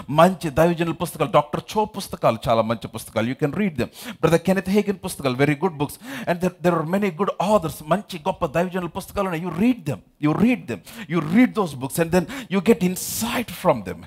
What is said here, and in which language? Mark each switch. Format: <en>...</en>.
<te>మంచి దైవజనుల పుస్తకాలు, డాక్టర్ చో పుస్తకాలు చాలా మంచి పుస్తకాలు.</te> <en>You can read them. Brother Kenneth Hagin</en> <te>పుస్తకాలు,</te> <en>very good books. And there are many good authors.</en> <te>మంచి గొప్ప దైవజనుల పుస్తకాలు ఉన్నాయి.</te> <en>You read them. You read those books and then you get insight from them.</en>